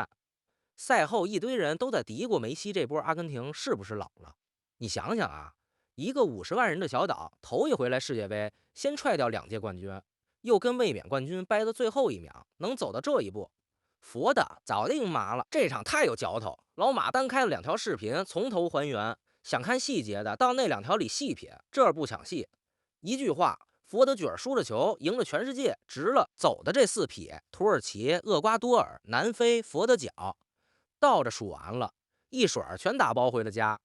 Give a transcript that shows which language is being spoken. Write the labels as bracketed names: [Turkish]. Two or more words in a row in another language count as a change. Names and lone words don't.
[Chinese] 賽後一堆人都在嘀咕梅西這波阿根廷是不是老了？你想想啊，一個50萬人的小島，頭一回來世界杯，先踹掉2屆冠軍，又跟衛冕冠軍掰到最後一秒，能走到這一步，佛的早就硬麻了。這場太有嚼頭，老馬單開了2條視頻，從頭還原。想看細節的，到那2條裡細品，這不搶戲。一句話，佛得角輸了球，贏了全世界，值了。走的這4匹：土耳其、厄瓜多爾、南非、佛得角，倒着數完了，一水兒全打包回了家。